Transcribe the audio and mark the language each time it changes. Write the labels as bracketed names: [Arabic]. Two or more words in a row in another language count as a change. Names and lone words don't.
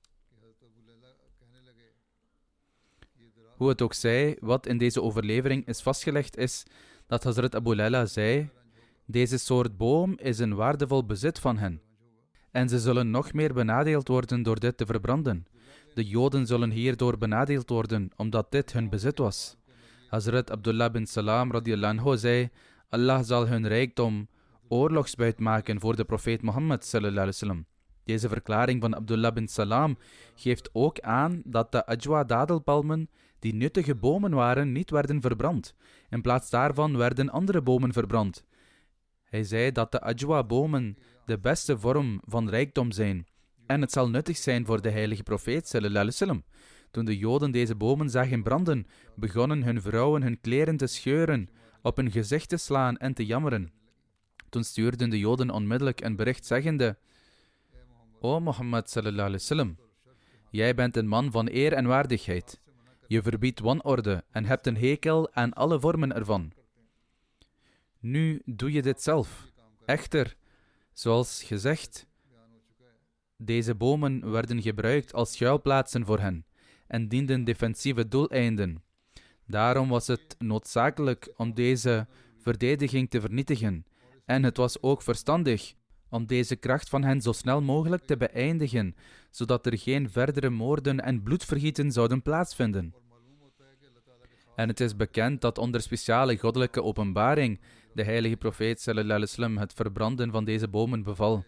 [Dutch] Hoe het ook zij, wat in deze overlevering is vastgelegd is dat Hazrat Abu Layla zei: deze soort boom is een waardevol bezit van hen. En ze zullen nog meer benadeeld worden door dit te verbranden. De Joden zullen hierdoor benadeeld worden, omdat dit hun bezit was. Hazrat Abdullah bin Salam [Arabic] رضي الله عنه [Dutch] zei: Allah zal hun rijkdom oorlogsbuit maken voor de profeet Mohammed [Arabic] صلى الله عليه وسلم. [Dutch] Deze verklaring van Abdullah bin Salam geeft ook aan dat de Ajwa-dadelpalmen, die nuttige bomen waren, niet werden verbrand. In plaats daarvan werden andere bomen verbrand. Hij zei dat de Ajwa-bomen de beste vorm van rijkdom zijn. En het zal nuttig zijn voor de heilige profeet [Arabic] صلى الله عليه وسلم. [Dutch] Toen de Joden deze bomen zagen branden, begonnen hun vrouwen hun kleren te scheuren, op hun gezicht te slaan en te jammeren. Toen stuurden de Joden onmiddellijk een bericht zeggende: O Mohammed [Arabic] صلى الله عليه وسلم, [Dutch] jij bent een man van eer en waardigheid. Je verbiedt wanorde en hebt een hekel aan alle vormen ervan. Nu doe je dit zelf. Echter, zoals gezegd, deze bomen werden gebruikt als schuilplaatsen voor hen en dienden defensieve doeleinden. Daarom was het noodzakelijk om deze verdediging te vernietigen. En het was ook verstandig om deze kracht van hen zo snel mogelijk te beëindigen, zodat er geen verdere moorden en bloedvergieten zouden plaatsvinden. En het is bekend dat onder speciale goddelijke openbaring de heilige profeet [Arabic] صلى الله عليه وسلم [Dutch] het verbranden van deze bomen beval.